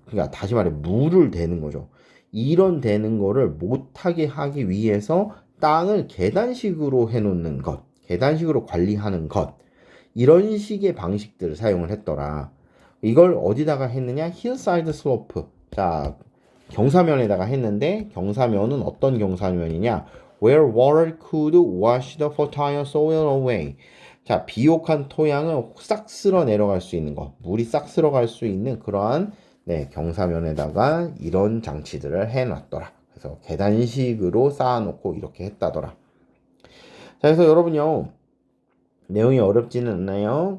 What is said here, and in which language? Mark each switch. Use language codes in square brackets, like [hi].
[ko] 그러니까 다시 말해, 물을 대는 거죠. 이런 대는 거를 못하게 하기 위해서 땅을 계단식으로 해놓는 것, 계단식으로 관리하는 것, 이런 식의 방식들을 사용을 했더라. 이걸 어디다가 했느냐? hillside slope. 자, 경사면에다가 했는데 경사면은 어떤 경사면이냐? [en] Where water could wash the fertile soil away. [ko] 자, 비옥한 토양을 싹 쓸어 내려갈 수 있는 거, 물이 싹 쓸어갈 수 있는 그러한 경사면에다가 이런 장치들을 해놨더라. 그래서 계단식으로 쌓아놓고 이렇게 했다더라. 자, 그래서 여러분요, 내용이 어렵지는 않나요?